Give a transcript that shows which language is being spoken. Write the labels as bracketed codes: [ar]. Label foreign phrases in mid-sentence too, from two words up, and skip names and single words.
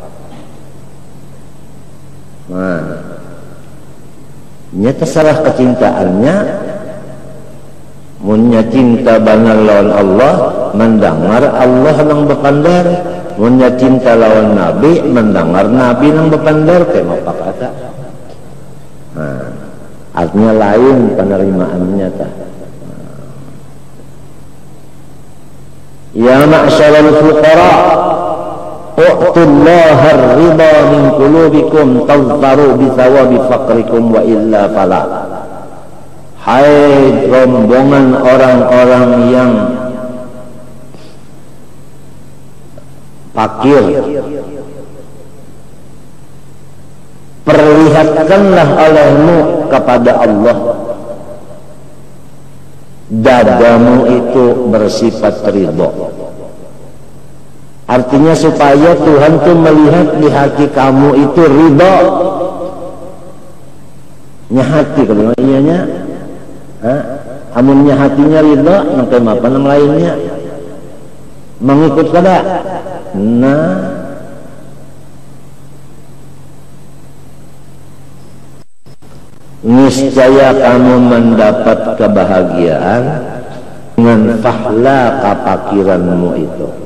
[bjn] nah nya terserah kecintaannya munnya cinta banal lawan Allah mendengar Allah nang bepandar munnya cinta lawan Nabi mendengar Nabi nang bepandar kayak apa kata nah, artinya lain penerimaannya tak [ar] يا معشر الفقراء أعطوا الله الرضا من قلوبكم تظفروا بثواب فقركم وإلا فلا. [id] Hai rombongan orang-orang yang fakir, perlihatkanlah olehmu kepada Allah dadamu itu bersifat ridho. Artinya supaya Tuhan tuh melihat di hati kamu itu ridho. [bjn] Nyahati kalau iyanya, amunnya hatinya ridho, nangkai apa nang lainnya mengikut kada. [id] Nah, niscaya kamu mendapat kebahagiaan dengan pahala kepakiranmu itu.